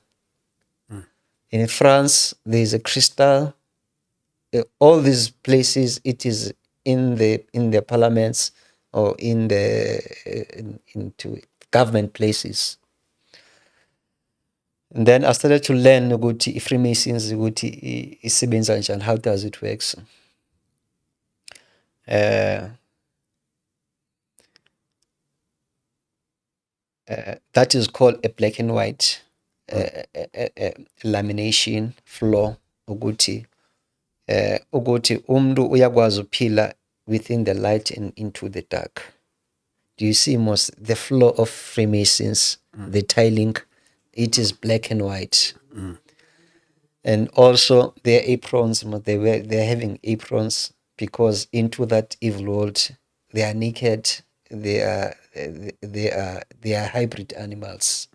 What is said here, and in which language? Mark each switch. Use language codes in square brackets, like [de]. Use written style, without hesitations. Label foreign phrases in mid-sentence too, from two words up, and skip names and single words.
[en] In France, there's a crystal. All these places, it is in the parliaments or into government places. And then I started to learn [nd] ukuthi i-Freemasons ukuthi isebenza njani, [en] how does it works. That is called a black and white lamination floor, [nd] ukuthi umuntu uyakwazi ukuphila [en] within the light and into the dark. Do you see most the floor of Freemasons, the tiling, it is black and white. And also their aprons, they're having aprons because into that evil world they are naked, they are hybrid animals.